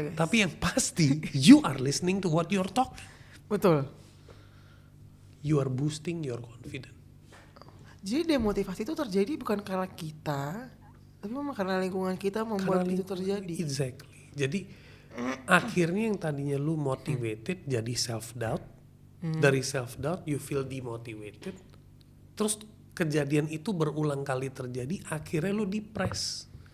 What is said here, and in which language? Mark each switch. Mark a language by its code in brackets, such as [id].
[id] Tapi yang pasti, [en] you are listening to what you're talking. [id] Betul. [en] You are boosting your confidence. [id] Jadi demotivasi itu terjadi bukan karena kita, tapi memang karena lingkungan kita membuat itu terjadi. [en] Exactly. [id] Jadi akhirnya yang tadinya lu motivated jadi self doubt. [en] Dari self doubt you feel demotivated. [id] Terus kejadian itu berulang kali terjadi, akhirnya lu depres.